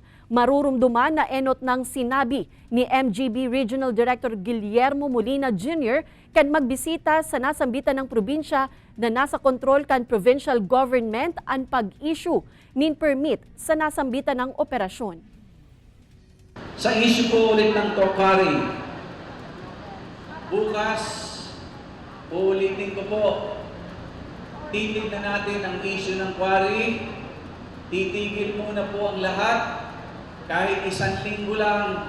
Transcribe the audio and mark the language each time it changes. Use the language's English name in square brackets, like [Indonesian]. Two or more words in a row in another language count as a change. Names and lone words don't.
[Bikol] Marurumduman na enot ng sinabi ni MGB Regional Director Guillermo Molina Jr. kan magbisita sa nasambitan ng probinsya na nasa kontrol kan provincial government ang pag-issue nin permit sa nasambitan ng operasyon. [Filipino] Sa issue po ulit ng quarry, bukas, uulitin ko po, titignan natin ang issue ng quarry, titigil muna po ang lahat, kahit isang linggo lang.